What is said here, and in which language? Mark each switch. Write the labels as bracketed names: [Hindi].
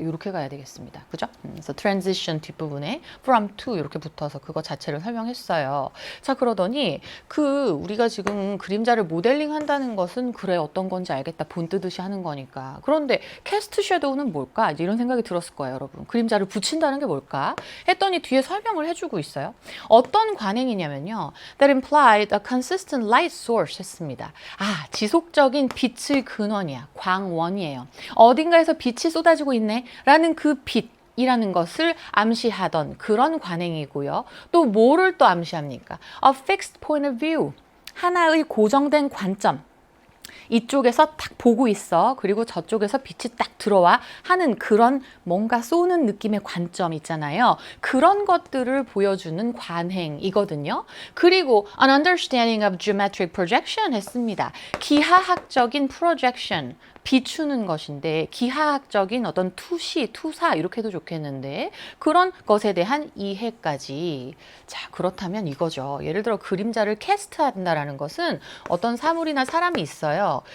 [Korean] 이렇게 가야 되겠습니다. 그죠? 그래서 transition 뒷부분에 from to 이렇게 붙어서 그거 자체를 설명했어요. 자, 그러더니 우리가 지금 그림자를 모델링 한다는 것은 그래 어떤 건지 알겠다. 본 뜨듯이 하는 거니까. 그런데 캐스트 섀도우는 뭘까? 이제 이런 생각이 들었을 거예요, 여러분. 그림자를 붙인다는 게 뭘까? 했더니 뒤에 설명을 해주고 있어요. 어떤 관행이냐면요. [English] That implied a consistent light source 했습니다. [Korean] 지속적인 빛의 근원이야. 광원이에요. 어딘가에서 빛이 쏟아지고 있네 라는 그 빛 이라는 것을 암시하던 그런 관행이고요. [English] 또 뭐를 또 암시합니까? A fixed point of view. [Korean] 하나의 고정된 관점. 이쪽에서 딱 보고 있어. 그리고 저쪽에서 빛이 딱 들어와 하는 그런 뭔가 쏘는 느낌의 관점 있잖아요. 그런 것들을 보여주는 관행이거든요. [English] 그리고 an understanding of geometric projection 했습니다. [Korean] 기하학적인 projection. 비추는 것인데 기하학적인 어떤 투시, 투사 이렇게 해도 좋겠는데 그런 것에 대한 이해까지. 자, 그렇다면 이거죠. 예를 들어 그림자를 캐스트한다라는 것은 어떤 사물이나 사람이 있어요.